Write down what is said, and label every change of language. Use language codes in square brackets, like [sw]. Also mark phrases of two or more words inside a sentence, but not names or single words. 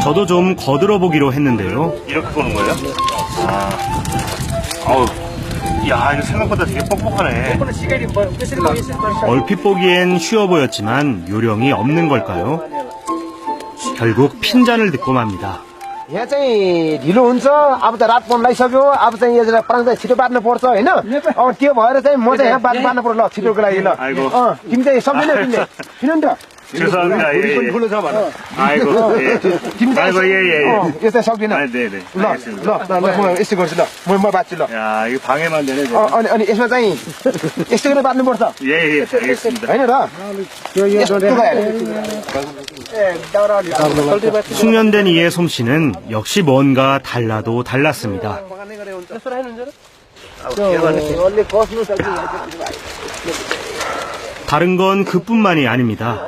[ko] 저도 좀 거들어 보기로 했는데요. 이렇게 보는 거예요? 어우, 야, 이거 생각보다 되게 뻑뻑하네. 얼핏 보기엔 쉬워 보였지만 요령이 없는 걸까요? 결국 핀잔을 듣고 맙니다. [ne] यहाँ चाहिँ ढिलो हुन्छ अब त रात पर्न लागिसक्यो अब चाहिँ यसलाई पराङ चाहिँ छिटो बाट्नु पर्छ होइन त्यो भएर चाहिँ म चाहिँ यहाँ बाट्नु पर्छ ल छिटोको लागि ल तिमी चाहिँ सक्दैन तिमीले किन नि त [ko] 죄송합니다. 예, 예. 아이고, 예. 아이고, 예, 예. [ne] यो चाहिँ सक्दिन [ko] 아, 네, 네. [ne] ल म यस्तो गर्छु ल म बाँच्छु ल [ko] 야, 이거 방해만 되네. [ne] अनि यसमा चाहिँ यस्तो गरेर बाट्नुपर्छ [ko] 예, 예. 알겠습니다. [ne] होइन र [ko] 숙련된 이의 솜씨는 역시 뭔가 달라도 달랐습니다. 다른 건 그뿐만이 아닙니다.